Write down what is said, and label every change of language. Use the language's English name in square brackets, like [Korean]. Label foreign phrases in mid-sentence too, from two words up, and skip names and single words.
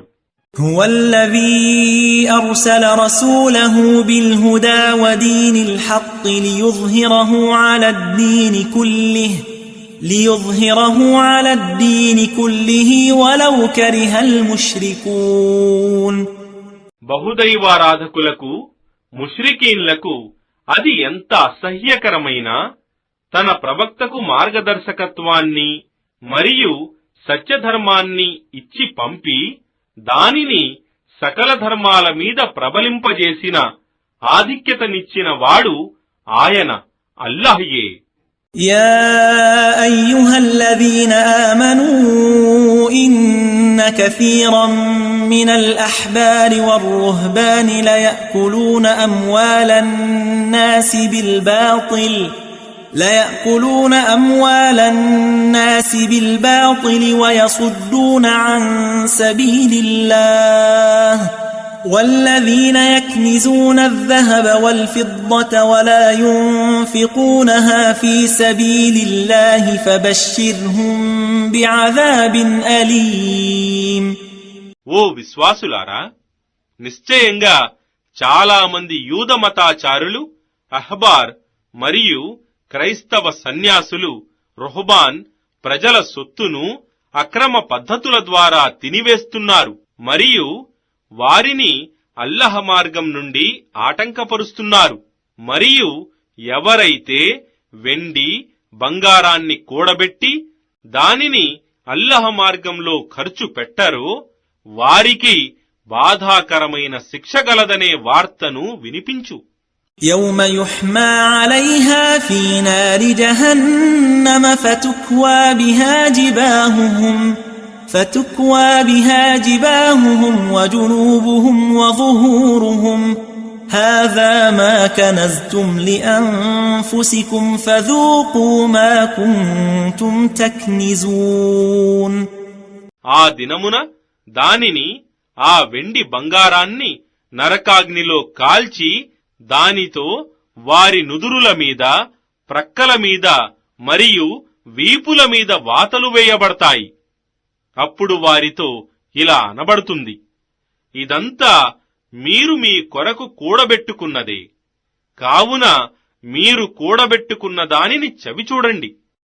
[Arabic] هو الذي أرسل رسوله بالهدى ودين الحق ليظهره على الدين كله ولو كره المشركون. [Telugu] బహుదైవారాధకులకు ముష్రికీన్లకు అది ఎంత అసహ్యకరమైనా తన ప్రవక్తకు మార్గదర్శకత్వాన్ని మరియు సత్యధర్మాన్ని ఇచ్చి పంపి దానిని సకల ధర్మాల మీద ప్రబలింపజేసిన ఆధిక్యతనిచ్చిన వాడు ఆయన అల్లాహ్యే. [Arabic] يا أيها الذين آمنوا إن كثيرا من الأحبار والرهبان ليأكلون أموال الناس بالباطل ويصدون عن سبيل الله والذين يكنزون الذهب والفضة ولا ينفقونها في سبيل الله فبشرهم بعذاب أليم. [Telugu] ఓ విశ్వాసులారా, నిశ్చయంగా చాలా మంది యూద మతాచారులు, అహ్బార్ మరియు క్రైస్తవ సన్యాసులు రుహబాన్ ప్రజల సొత్తును అక్రమ పద్ధతుల ద్వారా తినివేస్తున్నారు మరియు వారిని అల్లహ మార్గం నుండి ఆటంకపరుస్తున్నారు. మరియు ఎవరైతే వెండి బంగారాన్ని కూడబెట్టి దానిని అల్లహ మార్గంలో ఖర్చు పెట్టరో వారికి బాధాకరమైన శిక్ష గలదనే వార్తను వినిపించు. [Arabic] يوم يحمى عليها في نار جهنم فتكوى بها جباههم وجنوبهم وظهورهم هذا ما كنزتم لأنفسكم فذوقوا ما كنتم تكنزون. [Telugu] ఆ దినమున దానిని ఆ వెండి బంగారాన్ని నరకాగ్నిలో కాల్చి దానితో వారి నుదురుల మీద, ప్రక్కల మీద మరియు వీపుల మీద వాతలు వేయబడతాయి. అప్పుడు వారితో ఇలా అనబడుతుంది, ఇదంతా మీరు మీ కొరకు కూడబెట్టుకున్నదే, కావున మీరు కూడబెట్టుకున్న దానిని చవిచూడండి.